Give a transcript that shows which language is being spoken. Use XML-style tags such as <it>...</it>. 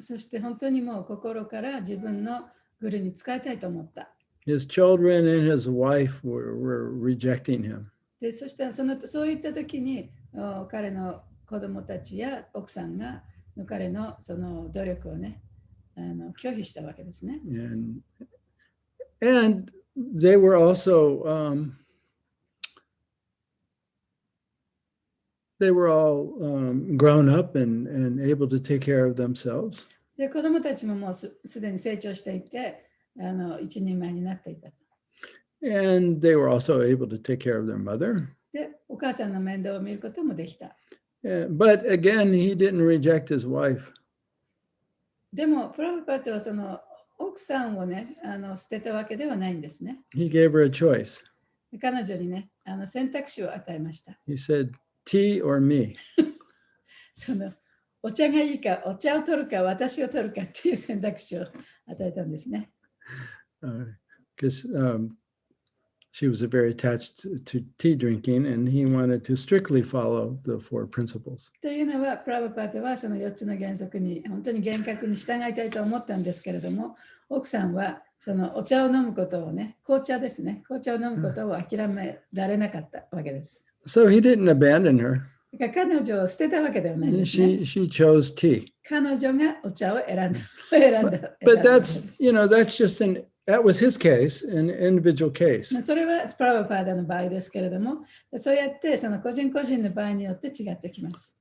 <ja>そして本当にもう心から自分のグルに使いたいと思った。</ja> <en>His children and his wife were rejecting him.</en> <ja>で、そしてそういった時に彼の子供たちや奥さんが彼のその努力をね、拒否したわけですね。</ja> <en>And they were also they were all grown up and able to take care of themselves.</en> <ja>で、子供たちももうすでに成長していて、一人前になっていた。</ja> <en>And they were also able to take care of their mother.</en> <ja>で、お母さんの面倒を見ることもできた。</ja> <en>But again, he didn't reject his wife.</en> <ja>でも、プラブパートはその奥さんをね、捨てたわけではないんですね。</ja> <en>He gave her a choice.</en> <ja>彼女にね、選択肢を与えました。</ja> <en>He said, tea or me.</en> <ja>そのお茶がいいか、お茶を取るか、私を取るかっていう選択肢を与えたんですね。</ja> <en>Because she was very attached to tea drinking, and he wanted to strictly follow the 4 principles.</en> <ja>というのは、プラブパートはその4つの原則に本当に厳格に従いたいと思ったんですけれども、奥さんはそのお茶を飲むことをね、紅茶ですね、紅茶を飲むことを諦められなかったわけです。</ja> <en>So he didn't abandon her.</en> <ja>だから彼女を捨てたわけではないんですね。</ja> <en>She chose tea.</en> <ja>彼女がお茶を選んだ。</ja> <en>But that's, that's just that was his case, an individual case.</en> <ja>それはプラブパートの場合ですけれども、そうやってその個人個人の場合によって違ってきます。</ja>